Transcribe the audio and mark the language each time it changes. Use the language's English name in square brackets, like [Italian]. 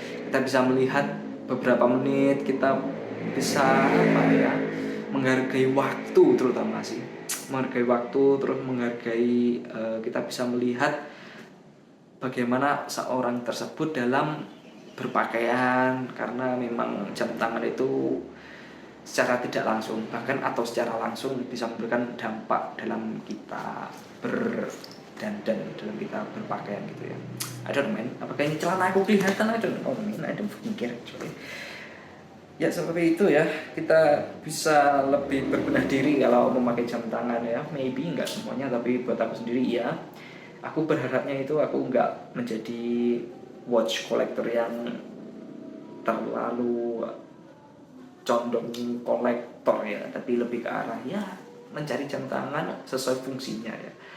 [Indonesian] Kita bisa melihat beberapa menit, kita bisa apa ya, menghargai waktu, terutama sih menghargai waktu, terus menghargai kita bisa melihat bagaimana seorang tersebut dalam berpakaian, karena memang jam tangan itu secara tidak langsung bahkan atau secara langsung bisa memberikan dampak dalam kita berdandan, dalam kita berpakaian gitu ya. [English] I don't know man, [Indonesian] apakah ini celana aku kelihatan? [English] I don't know man, I don't fucking care actually. [Indonesian] Ya seperti itu ya, kita bisa lebih berbenah diri kalau memakai jam tangan ya. Maybe nggak semuanya, tapi buat aku sendiri ya. Aku berharapnya itu aku nggak menjadi watch collector yang terlalu condong kolektor ya, tapi lebih ke arah ya mencari jam tangan sesuai fungsinya ya.